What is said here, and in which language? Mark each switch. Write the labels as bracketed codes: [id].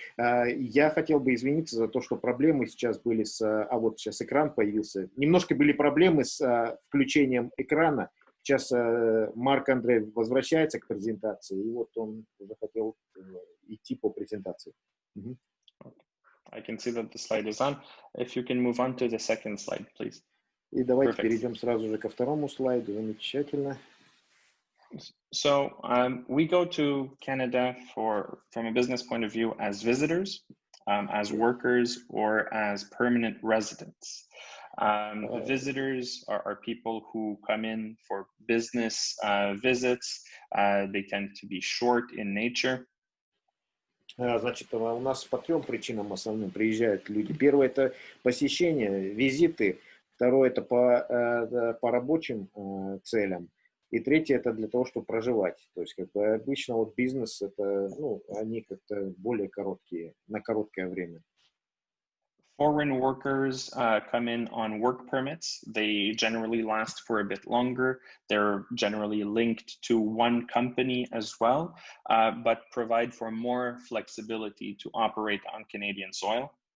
[ru] Я хотел бы извиниться за то, что проблемы сейчас были вот сейчас экран появился. Немножко были проблемы с включением экрана. Сейчас Марк Андрей возвращается к презентации, и вот он уже хотел идти по презентации. [en] I can see that the slide is on. If you can move on to the second slide, please. [ru] И давайте перейдем сразу же ко второму слайду. Замечательно. [en] So we go to Canada from a business point of view as visitors, as workers, or as permanent residents. The visitors are people who come in for business visits. They tend to be short in nature. [ru] Значит, у нас по трем причинам основным приезжают люди. Первое – это посещение, визиты. Второе – это по рабочим целям. И третье – это для того, чтобы проживать. То есть, как бы обычно вот бизнес – это, они как-то более короткие, на короткое время. [en] Foreign workers come in on work permits. They generally last for a bit longer. They're generally linked to one company as well, but provide for more flexibility to operate on Canadian soil.